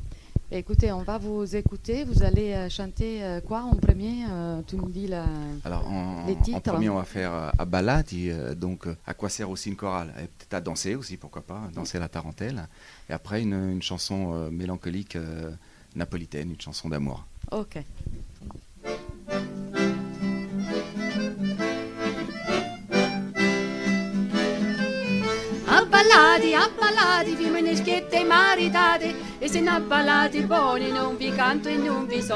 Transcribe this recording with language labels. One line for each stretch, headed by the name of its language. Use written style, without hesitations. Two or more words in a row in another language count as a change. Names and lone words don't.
French: Écoutez, on va vous écouter. Vous allez chanter quoi en premier? Tu nous dis Alors, les titres. En premier, on va faire à Ballati, donc à quoi sert aussi une chorale? Et peut-être à danser aussi, pourquoi pas, danser la tarentelle. Et après, une chanson mélancolique napolitaine, une chanson d'amour. Ok.
Sicilian: Abballati, femminischiette maritate, e se ne abballati buoni non vi canto e non vi son.